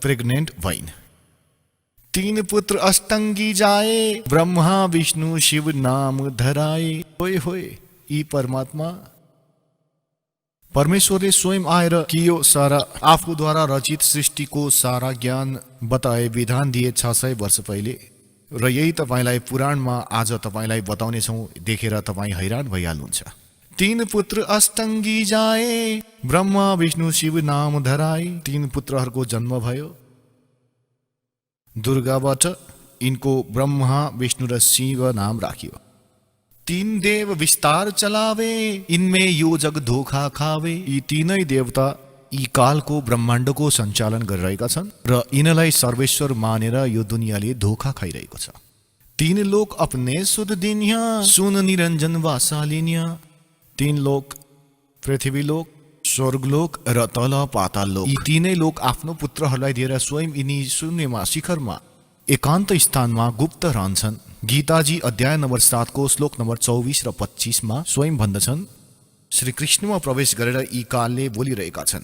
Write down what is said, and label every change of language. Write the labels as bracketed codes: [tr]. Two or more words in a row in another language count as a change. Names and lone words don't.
[ne] दुर्गा प्रेग्नेन्ट भइन्। [hi] तीन पुत्र अष्टंगी जाए, ब्रह्मा विष्णु शिव नाम धराए। [ne] होय होय, यी परमात्मा परमेश्वरले स्वयं आएर कि यो सारा आफूद्वारा रचित सृष्टिको सारा ज्ञान बताए, विधान दिए 600 वर्ष पहिले। र यही तपाईँलाई पुराणमा आज तपाईँलाई बताउनेछौँ, देखेर तपाईँ हैरान भइहाल्नुहुन्छ। [hi] तीन पुत्र अष्टंगी जाए, ब्रह्मा विष्णु शिव नाम धराए। [ne] तीन पुत्रहरूको जन्म भयो दुर्गाबाट, यिनको ब्रह्मा विष्णु र शिव नाम राखियो। [hi] तीन देव विस्तार चलावे, इनमें यो जग धोखा खावे। [ne] यी तीनै देवता यी कालको ब्रह्माण्डको सञ्चालन गरिरहेका छन् र यिनलाई सर्वेश्वर मानेर यो दुनियाँले धोखा खाइरहेको छ। [hi] तीन लोक अपने सुध दिन्या, सुन निरञ्जन वासालिन्या। [ne] तीन लोक, पृथ्वी लोक, स्वर्गलोक र तल पाताल लोक, यी तीनै लोक आफ्नो पुत्रहरूलाई दिएर स्वयं यिनी शून्यमा शिखरमा एकान्त स्थानमा गुप्त रहन्छन्। गीताजी अध्याय नम्बर 7 को श्लोक नम्बर 24 र 25 मा स्वयं भन्दछन्, श्री कृष्णमा प्रवेश गरेर यी कालले बोलिरहेका छन्।